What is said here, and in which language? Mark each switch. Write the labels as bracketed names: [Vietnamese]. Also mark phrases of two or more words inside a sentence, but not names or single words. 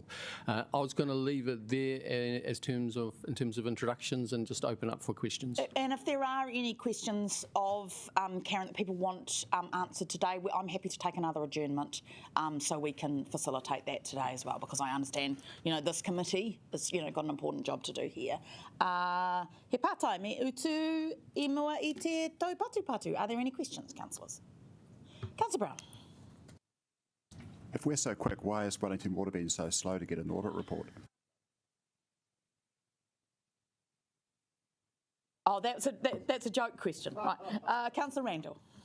[English] I was going to leave it there in terms of introductions and just open up for questions. And if there are any questions of Karen that people want answered today, I'm happy to take another adjournment so we can facilitate that today as well, because I understand, this committee has, got an important job to do here. [Māori] He pātai me utu I mua I te taupatupatu. [English] Are there any questions, councillors? Councillor Brown. If we're so quick, why is Wellington Water being so slow to get an audit report? Oh, that's a joke question. Right. Councillor Randall.